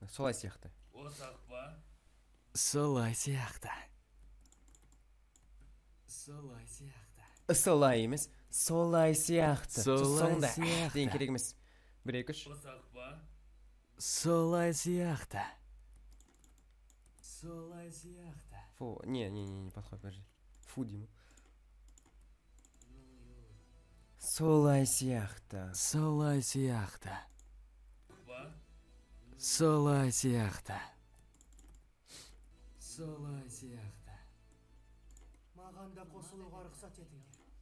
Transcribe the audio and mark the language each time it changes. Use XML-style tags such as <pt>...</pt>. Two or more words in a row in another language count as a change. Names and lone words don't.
<kk>Солай емес, солай сияқты. Сонда дейін керек емес. 1-2-3. Солай сияқты.</kk> <ru>Фу, не подходит, подожди. Фу, Дима.</ru> <kk>Солай сияқты. Маған да қосылуға рұқсат етіңдер.</kk>